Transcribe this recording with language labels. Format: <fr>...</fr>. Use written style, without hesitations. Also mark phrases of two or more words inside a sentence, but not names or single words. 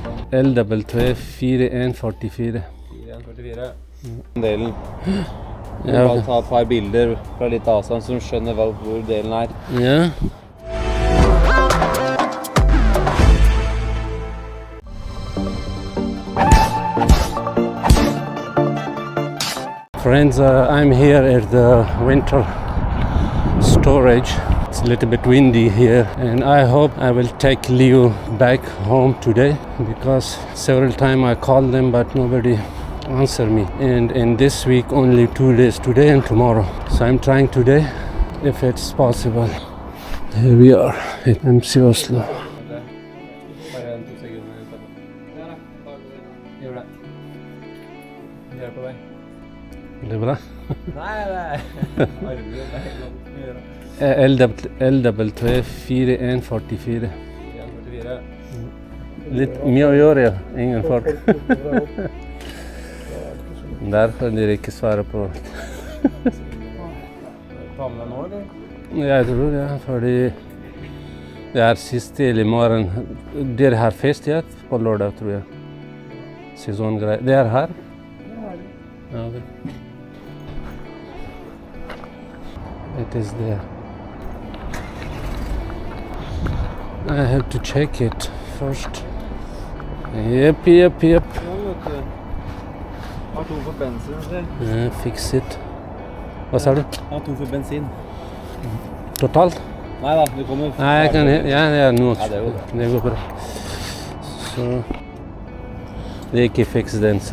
<no>LW4144. 4144. Delen. Ja, bare ta et par bilder fra litt avstand som skjønner hvor delen er. Ja.</no> <en>Friends, I'm here at the winter storage. It's a little bit windy here and I hope I will take Leo back home today because several times I called them but nobody answered me. And in this week only 2 days, today and tomorrow. So I'm trying today if it's possible. Here we are at MC Oslo.</en> <no>Det bra? Nei. LW4144. Litt mye å gjøre, ja. Ingen fart. Derfor dere ikke svarer på. Ta med deg nå, eller? Jeg tror det, fordi det er sist til i morgen. Dere har fest, ja, på lørdag, tror jeg. Sesonggreier. Det er her? Ja, okay.</no> <en>It is there. I have to check it first. Yep.</en> <no>Har tom for bensin, eller?</no> <en>Fix it.</en> <no>Hva sa du? Har tom for bensin. Totalt? Neida, du kommer... Nei, jeg kan... Ja, det er noe. Ja, det går bra. Det går bra. Så... Det er ikke fix den, se.</no>